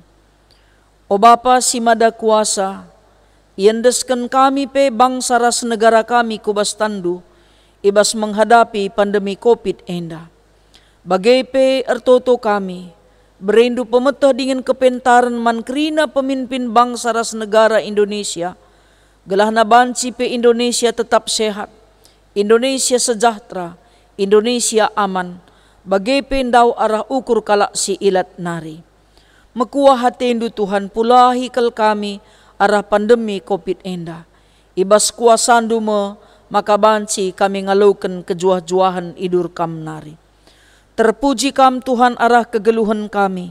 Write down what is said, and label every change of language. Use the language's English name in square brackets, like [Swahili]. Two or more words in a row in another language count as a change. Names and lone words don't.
[Batak Karo] O Bapa si mada kuasa, iendeskan kami bangsa ras negara kami kubas tandu, [Indonesian] ibas menghadapi pandemi [Batak Karo] COVID enda. Bagai ertoto kami, berindu pemetah dengan kepentaran mankrina pemimpin bangsa ras negara Indonesia, gelah nabanci Indonesia [Indonesian] tetap sehat, [Batak Karo] Indonesia sejahtera, Indonesia aman, bagai pendau arah ukur kalak si ilat nari. Mekuah hatendu Tuhan pulahi kel kami, arah pandemi COVID enda. Ibas kuasandu maka banci kami ngalukan kejuah-juahan idur kam nari. Terpuji kam Tuhan arah kegeluhan kami.